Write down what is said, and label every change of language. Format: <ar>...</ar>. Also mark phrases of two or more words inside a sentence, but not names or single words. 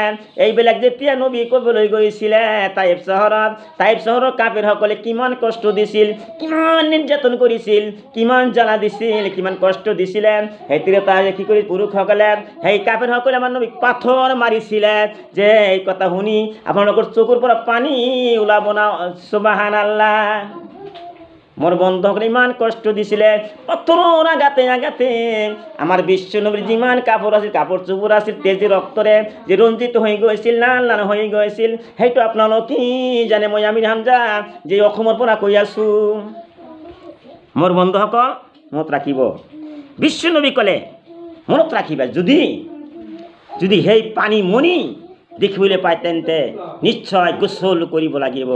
<as>এইবিলাক যেতিয়া নবী ক'বলৈ গৈছিলে তাইফ চহৰৰ কাফিৰসকলে কিমান কষ্ট দিছিল, কিমান নিৰ্যাতন কৰিছিল, কিমান জ্বালা দিছিল, কিমান কষ্ট দিছিলে। সেই তিৰোতা কি কৰি পুৰুষসকলে, সেই কাফিৰসকলে আমাৰ নবীক পাথৰ মাৰিছিলে যে এই কথা শুনি আপোনালোকৰ চকুৰ পৰা পানী ওলাব না? সুবহানাল্লাহ। মোর বন্ধুসকলে ইমান কষ্ট দিছিলে, পাথৰৰ আঘাতে আঘাতে আমাৰ বিশ্ব নবীৰ যিমান কাপোৰ আছিল, কাপোৰ চোপোৰ আছিল, তেজী ৰক্তৰে যে ৰঞ্জিত হৈ গৈছিল, লাল লাল হৈ গৈছিল, সেইটো আপোনালোক কি জানে? মই আমিৰ হামজা যে অসমৰ পৰা কৈ আছোঁ। মোৰ বন্ধুসকল মনত ৰাখিব, বিশ্ব নবী ক'লে মনত ৰাখিবা, যদি সেই পানী মনি দেখিবলৈ পায় তেন্তে নিশ্চয় গোসল কৰিব লাগিব।</as>